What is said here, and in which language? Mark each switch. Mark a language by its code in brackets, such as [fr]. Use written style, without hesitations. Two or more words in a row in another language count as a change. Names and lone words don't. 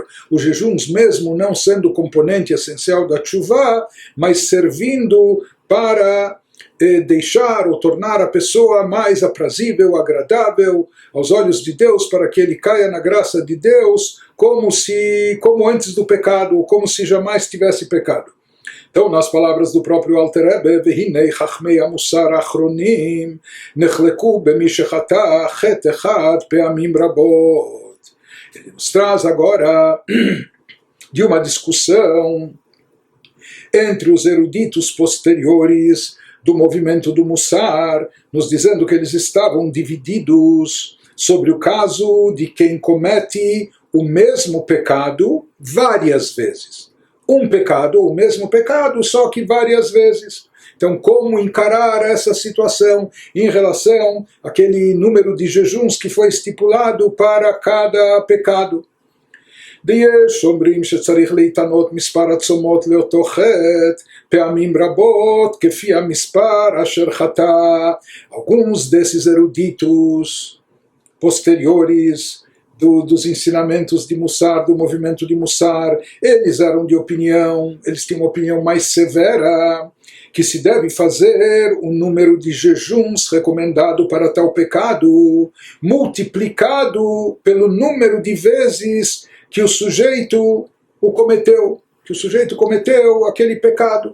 [pt] Os jejuns mesmo não sendo componente essencial da tshuva, mas servindo para deixar ou tornar a pessoa mais aprazível, agradável aos olhos de Deus, para que ele caia na graça de Deus, como antes do pecado, ou como se jamais tivesse pecado. Então, nas palavras do próprio Alter Rebbe, [he] "והנה חכמי המוסר אחרונים נחלקו במי שחטא חטא אחד פעמים רבות." [pt] Ele nos traz agora de uma discussão entre os eruditos posteriores do movimento do Mussar, nos dizendo que eles estavam divididos sobre o caso de quem comete o mesmo pecado várias vezes. Um pecado, ou o mesmo pecado, só que várias vezes. Então, como encarar essa situação em relação àquele número de jejuns que foi estipulado para cada pecado? [he] ויש אומרים שצריך להתענות מספר הצומות לאותו חטא פעמים רבות כפי המספר אשר חטא. [pt] Alguns desses eruditos posteriores dos ensinamentos de Mussar, do movimento de Mussar, eles eram de opinião, eles tinham uma opinião mais severa, que se deve fazer um número de jejuns recomendado para tal pecado, multiplicado pelo número de vezes que o sujeito cometeu aquele pecado.